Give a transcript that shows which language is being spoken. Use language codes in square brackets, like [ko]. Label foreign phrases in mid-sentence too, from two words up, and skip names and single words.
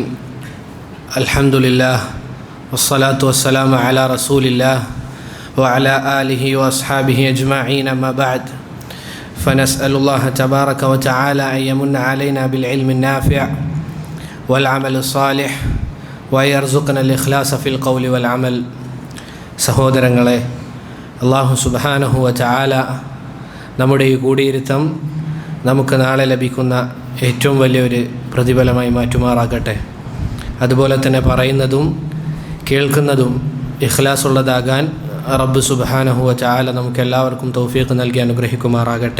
[ar] الحمد لله والصلاة والسلام على رسول الله وعلى آله وأصحابه أجمعين. أما بعد فنسأل الله تبارك وتعالى أن يمن علينا بالعلم النافع والعمل الصالح ويرزقنا الإخلاص في القول والعمل. [ml] സഹോദരങ്ങളെ, അല്ലാഹു [ar] سبحانه وتعالى [ml] നമ്മുടെ ഈ കൂടിയിരുത്തം നമുക്ക് നാളെ ലഭിക്കുന്ന ഏറ്റവും വലിയൊരു പ്രതിഫലമായി മാറ്റുമാറാകട്ടെ. അതുപോലെ തന്നെ പറയുന്നതും കേൾക്കുന്നതും ഇഖ്ലാസുള്ളതാകാൻ റബ്ബ് [ar] سبحانه وتعالى [ml] നമുക്കെല്ലാവർക്കും തൗഫീഖ് നൽകി അനുഗ്രഹിക്കുമാറാകട്ടെ.